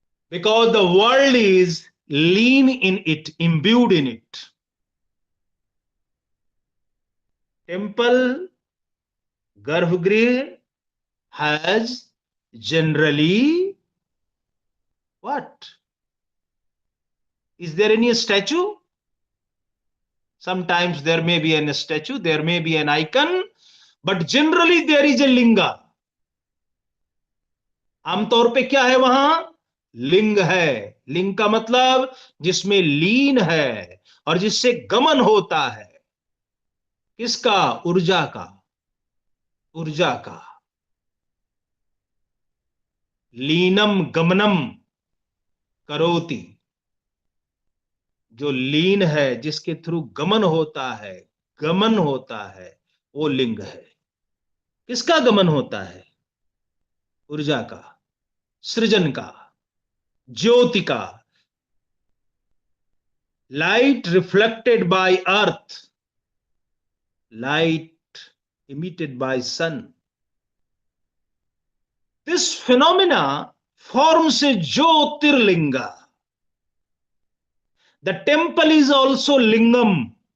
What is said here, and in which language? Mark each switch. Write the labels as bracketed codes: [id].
[en] Because the world is lean in it, imbued in it. Temple, garbhagriha has generally what? Is there any statue? Sometimes there may be a statue, there may be an icon, but generally there is a linga. [hi] आमतौर पे क्या है वहां? लिंग है। लिंग का मतलब जिसमें लीन है और जिससे गमन होता है। किसका? ऊर्जा का, ऊर्जा का। [sa] लीनम गमनम करोति, [hi] जो लीन है, जिसके थ्रू गमन होता है, गमन होता है, वो लिंग है। किसका गमन होता है? ऊर्जा का, सृजन का, ज्योति का। [en] Light reflected by earth, light emitted by sun, this phenomena forms a jyotirlinga. The temple is also lingam.